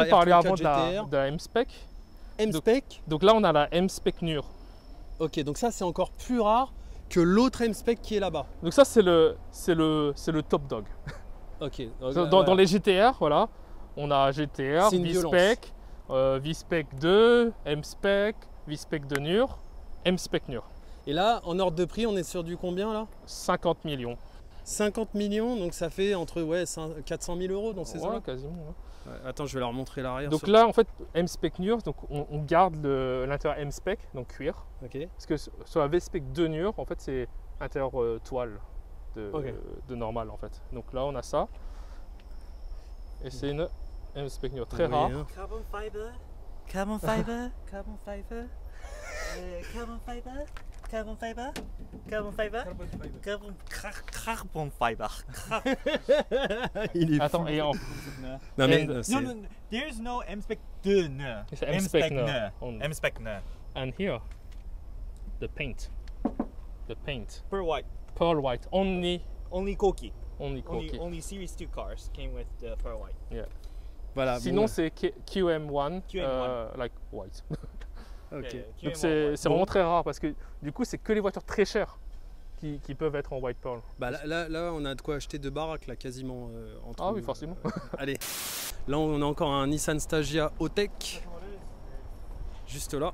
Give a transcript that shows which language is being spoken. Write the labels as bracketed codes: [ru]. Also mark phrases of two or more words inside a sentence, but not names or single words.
[fr] on parlait R34 avant GTR, de la M-Spec. M-Spec. Donc là, on a la M-Spec Nur. Ok, donc ça c'est encore plus rare que l'autre M-Spec qui est là-bas. Donc ça, c'est le [en] top dog. [fr] Ok. Dans les GTR, voilà, on a GTR, C'est une V-Spec, V-Spec 2, M-Spec, V-Spec de Nur, M-Spec Nur. Et là, en ordre de prix, on est sur du combien là? 50 millions. 50 millions, donc ça fait entre 400 000 €, dans ces Ouais, eaux-là. quasiment. Ouais. Attends, je vais leur montrer l'arrière. Donc là, en fait, M-Spec Nur, donc on garde l'intérieur M-Spec, donc cuir. Ok. Parce que sur la V-Spec 2 Nur, en fait, c'est intérieur toile Ok. de normal, en fait. Donc là, on a ça. Et c'est une M-Spec Nur très Oui, rare. hein. [en] Carbon fiber, carbon fiber, carbon fiber, carbon fiber, carbon fiber, carbon fiber, carbon fiber. [fr] Il est Attends, fou. et en Non mais [en] And- [fr] c'est- [en] No, no, there's no M-Spec 2. It's M-Spec no. only. M-Spec no. And here, the paint. The paint. Per white. Pearl white. Only Only Cocky. Only Series 2 cars came with the pearl white. [fr] voilà. Sinon, bon, c'est QM1, QM1. [en] like white. [fr] ok. Donc c'est vraiment très rare parce que du coup, c'est que les voitures très chères qui peuvent être en [en] white pearl. [fr] Bah là, on a de quoi acheter deux baraques là, quasiment entre Ah oui, nous. forcément. Allez, là on a encore un Nissan Stagea Autech, juste là.